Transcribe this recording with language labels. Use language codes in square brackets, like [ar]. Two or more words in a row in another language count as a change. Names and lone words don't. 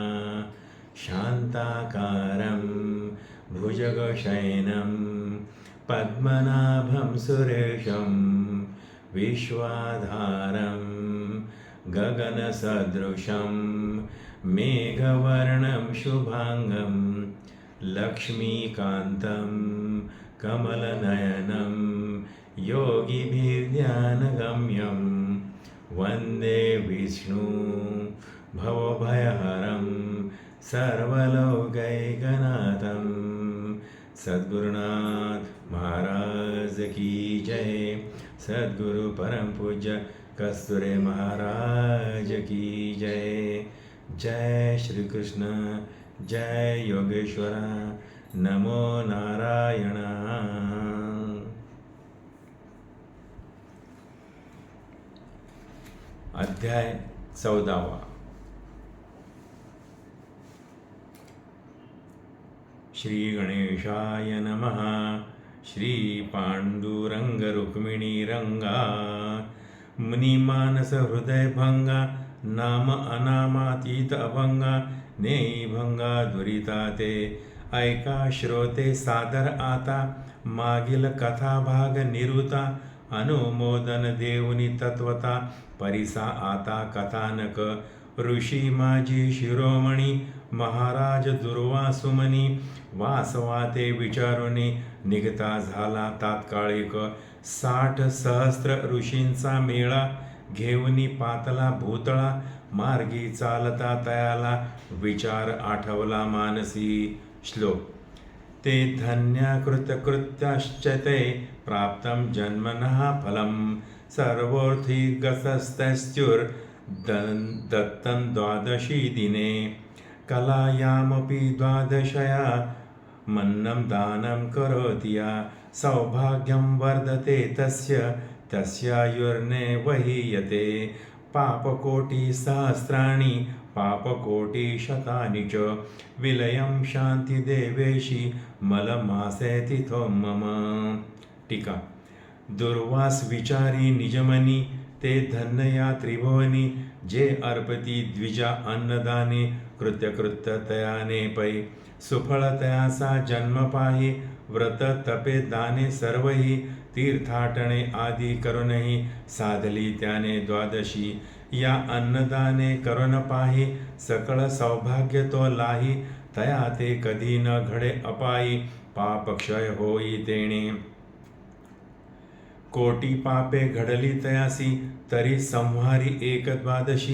[sa] शान्ताकारं भुजगशयनं पद्मनाभं सुरेशं, विश्वाधारं गगनसदृशं मेघवर्णं शुभांगं, लक्ष्मीकान्तं कमलनयनं योगिभिर्ध्यानगम्यं. वन्दे विष्णु भवभयहरं सर्वलोकैकनाथं. [hi] सद्गुरुनाथ महाराज की जय. सद्गुरु परम पूज्य कस्तुरे महाराज की जय. जय श्री कृष्ण, जय योगेश्वर, नमो नारायण. [mr] अध्याय 14. [sa] श्री गणेशाय नमः. [mr] श्री पांडुरंग रुक्मिणी रंगा, मुनिमानस हृदय भंगा, नाम अनामातीत अभंगा, नेई भंगा दुरिता ते. ऐका श्रोते सादर आता, मागील कथा भाग निरुता. अनुमोदन देऊनी तत्वता, परिसा आता कथानक. ऋषी माझी शिरोमणी, महाराज दुर्वासुमनी. वासवाते विचारुनी, निघता झाला तात्कालिक. 60 सहस्त्र ऋषींचा मेळा, घेऊनी पातला भूतळा. मार्गी चालता तयाला, विचार आठवला मानसी. [sa] श्लोक. ते धन्य कृतकृत्याश्च ते, प्राप्तं जन्मनः फलं. सर्वोऽर्थीगतस्तस्युर्दत्तं द्वादशी दिने. कलायामपि द्वादशया, मन्नं दानं करोति या. सौभाग्यं वर्धते तस्य, तस्यायुर्नैवहीयते. पापकोटिसहस्राणि, पापकोटिशतानि च. विलयं शान्तिदेवेशी, मलमासेतिथो मम. [mr] टीका. दुर्वास विचारी निजमनी, ते धन्य या त्रिभुवनी. जे अर्पती द्विजा अन्नदाने, कृत्यकृत्य तयाने पै. सुफळ तयासा जन्म पाही, व्रत तपे दाने सर्वही. तीर्थाटणे आदी करूनही, साधली त्याने द्वादशी. या अन्नदाने करून पाही, सकळ सौभाग्य तो लाही. तया ते कधी न घडे अपायी, पापक्षय होई तेणे. कोटी पापे घडली तयासी, तरी संहारी एक द्वादशी.